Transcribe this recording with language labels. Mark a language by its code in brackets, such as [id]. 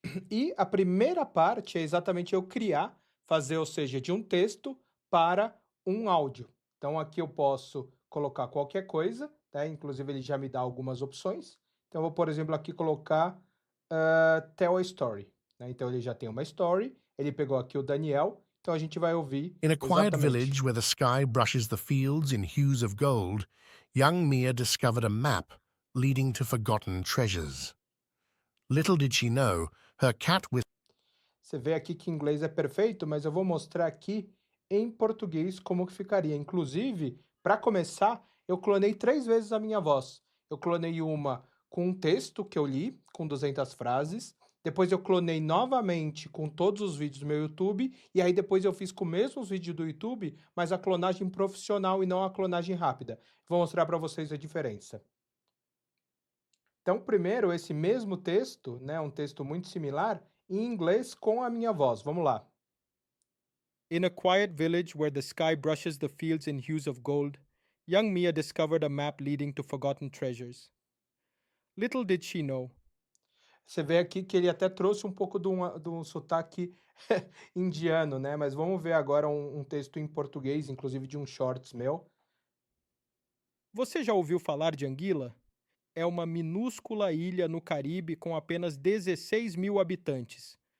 [pt] E a primeira parte é exatamente eu criar, fazer, ou seja, de um texto para um áudio. Então aqui eu posso colocar qualquer coisa, tá? Inclusive ele já me dá algumas opções. Então eu vou, por exemplo, aqui colocar Tell a Story, né? Então ele já tem uma story, ele pegou aqui o Daniel, então a gente vai ouvir [en] In a quiet [pt] exatamente. [en] village where the sky brushes the fields in hues of gold, young Mia discovered a map leading to forgotten treasures. Little did she know, her cat with [pt] Você vê aqui que em inglês é perfeito, mas eu vou mostrar aqui em português como que ficaria. Inclusive, para começar, eu clonei 3 vezes a minha voz. Eu clonei uma com um texto que eu li, com 200 frases. Depois eu clonei novamente com todos os vídeos do meu YouTube. E aí depois eu fiz com os mesmos vídeos do YouTube, mas a clonagem profissional e não a clonagem rápida. Vou mostrar para vocês a diferença. Então, primeiro, esse mesmo texto, né, um texto muito similar, em inglês com a minha voz. Vamos lá. [en] In a quiet village where the sky brushes the fields in hues of gold, young Mia discovered a map leading to forgotten treasures. Little did she know. [pt] Você vê aqui que ele até trouxe um pouco de um sotaque indiano, né? Mas vamos ver agora um texto em português, inclusive de um shorts meu. Você já ouviu falar de Anguila? É uma minúscula ilha no Caribe com apenas 16 mil habitantes.